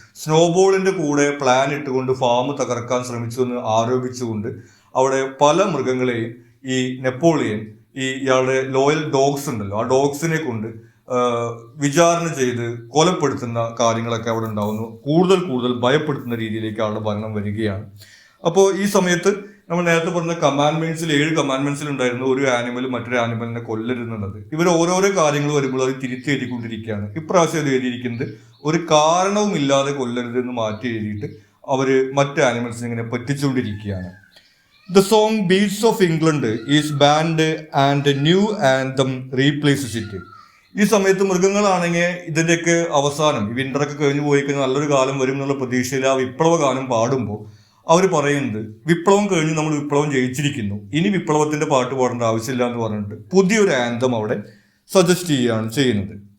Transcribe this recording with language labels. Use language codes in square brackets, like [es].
[ml] സ്നോബോളിന്റെ കൂടെ പ്ലാൻ ഇട്ടുകൊണ്ട് ഫാം തകർക്കാൻ ശ്രമിച്ചു എന്ന് ആരോപിച്ചുകൊണ്ട് അവിടെ പല മൃഗങ്ങളെയും ഈ നെപ്പോളിയൻ ഇയാളുടെ ലോയൽ ഡോഗ്സ് ഉണ്ടല്ലോ, ആ ഡോഗ്സിനെ കൊണ്ട് വിചാരണ ചെയ്ത് കൊലപ്പെടുത്തുന്ന കാര്യങ്ങളൊക്കെ അവിടെ ഉണ്ടാകുന്നു. കൂടുതൽ ഭയപ്പെടുത്തുന്ന രീതിയിലേക്ക് ആളുടെ ഭരണം വരികയാണ്. അപ്പോൾ ഈ സമയത്ത് നമ്മൾ നേരത്തെ പറഞ്ഞ കമാൻഡ്മെന്റ്സിൽ 7 കമാൻഡ്മെന്റ്സിൽ ഉണ്ടായിരുന്നു ഒരു ആനിമൽ മറ്റൊരു ആനിമലിനെ കൊല്ലരുതെന്നുള്ളത്. ഇവർ ഓരോരോ കാര്യങ്ങൾ വരുമ്പോൾ അത് തിരിച്ചെഴുതിക്കൊണ്ടിരിക്കുകയാണ്. ഇപ്രാവശ്യം അത് എഴുതിയിരിക്കുന്നത് ഒരു കാരണവുമില്ലാതെ കൊല്ലരുതെന്ന് മാറ്റി എഴുതിയിട്ട് അവര് മറ്റ് ആനിമൽസിനെ ഇങ്ങനെ പറ്റിച്ചുകൊണ്ടിരിക്കുകയാണ്. [en] The song Beasts of England is banned and a new anthem replaces it. [ml] ഈ സമയത്ത് മൃഗങ്ങളാണെങ്കിൽ ഇതിൻ്റെയൊക്കെ അവസാനം ഈ വിന്ററൊക്കെ കഴിഞ്ഞ് പോയി കഴിഞ്ഞാൽ നല്ലൊരു കാലം വരും എന്നുള്ള പ്രതീക്ഷയിൽ ആ വിപ്ലവ ഗാനം പാടുമ്പോൾ അവർ പറയുന്നത് വിപ്ലവം കഴിഞ്ഞ് നമ്മൾ വിപ്ലവം ജയിച്ചിരിക്കുന്നു, ഇനി വിപ്ലവത്തിന്റെ പാട്ട് പാടേണ്ട ആവശ്യമില്ല എന്ന് പറഞ്ഞിട്ട് പുതിയൊരു ആന്തം അവിടെ സജസ്റ്റ് ചെയ്യുകയാണ് ചെയ്യുന്നത്.